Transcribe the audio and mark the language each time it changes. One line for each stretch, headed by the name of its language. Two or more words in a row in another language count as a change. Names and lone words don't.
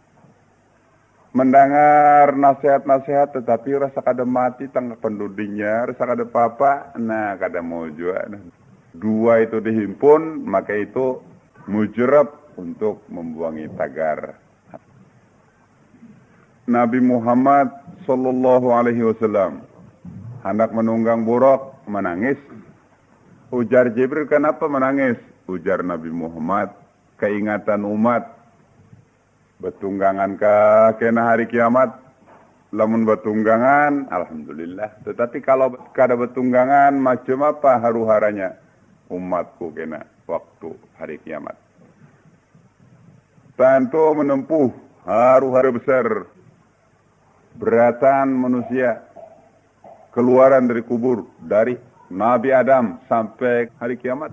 Banjar: Mendengar nasihat-nasihat, tetapi rasa kada mati tangga pendudinya, rasa kada apa-apa, nah kada mau juga. Dua itu dihimpun, maka itu mujrab untuk membuangi tagar. Nabi Muhammad
Arabic: صلى الله عليه وسلم
Banjar: hendak menunggang buruk, menangis. Ujar Jibril, kenapa menangis? Ujar Nabi Muhammad, keingatan umat. Betunggangan kena hari kiamat. Lamun betunggangan, alhamdulillah. Tetapi kalau kada betunggangan, macam apa haru-haranya umatku kena waktu hari kiamat. Tentu menempuh haru-hara besar. Beratan manusia keluaran dari kubur, dari Nabi Adam sampai hari kiamat.